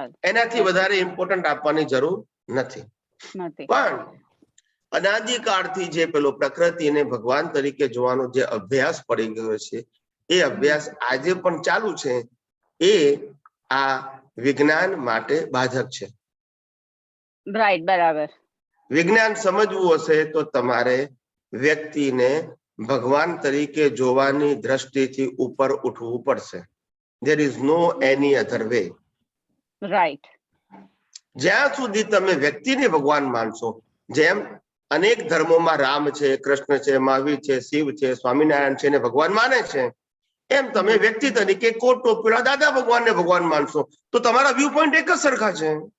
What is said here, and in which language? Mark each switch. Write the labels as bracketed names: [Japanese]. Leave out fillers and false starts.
[Gujarati] એનાથી વધારે ઇમ્પોર્ટન્ટ આપવાની જરૂર નથી. પણ અનાદિકાળથી જે પેલો પ્રકૃતિને ભગવાન તરીકે જોવાનો જે અભ્યાસ પડી ગયો છે એ અભ્યાસ આજે પણ ચાલુ છે. એ આ વિજ્ઞાન માટે બાધક છે. રાઈટ, બરાબર. વિજ્ઞાન સમજવું હશે તો તમારે વ્યક્તિને ભગવાન તરીકે જોવાની દ્રષ્ટિથી ઉપર ઉઠવું પડશે. [English] There is no any other way. Right. [Gujarati] જ્યાં સુધી તમે વ્યક્તિને ભગવાન માનશો, જેમ અનેક ધર્મોમાં રામ છે, કૃષ્ણ છે, મહાવીર છે, શિવ છે, સ્વામિનારાયણ છે ને ભગવાન માને છે, એમ તમે વ્યક્તિ તરીકે કોટ ટોપીના દાદા ભગવાનને ભગવાન માનશો તો તમારા વ્યૂ પોઈન્ટ એક જ સરખા છે.